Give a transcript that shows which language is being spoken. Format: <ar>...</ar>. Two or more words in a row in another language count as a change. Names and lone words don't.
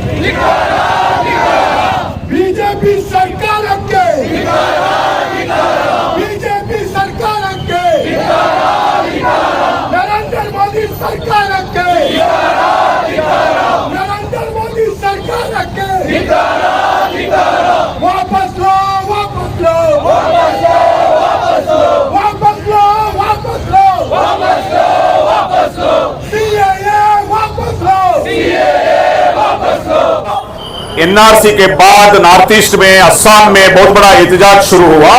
<kn>ಬಿಜೆಪಿ ಸರ್ಕಾರಕ್ಕೆ, ಬಿಜೆಪಿ ಸರ್ಕಾರಕ್ಕೆ, ನರೇಂದ್ರ ಮೋದಿ ಸರ್ಕಾರಕ್ಕೆ, ನರೇಂದ್ರ ಮೋದಿ ಸರ್ಕಾರಕ್ಕೆ</kn> <hi>ವಾಪಸ್ लो, वापस लो, वापस लो, वापस लो, वापस लो, वापस लो, वापस लो, सीएए वापस लो, सीएए वापस लो। एनआरसी के बाद नॉर्थ ईस्ट में, असम में बहुत बड़ा एहतजाज शुरू हुआ।</hi>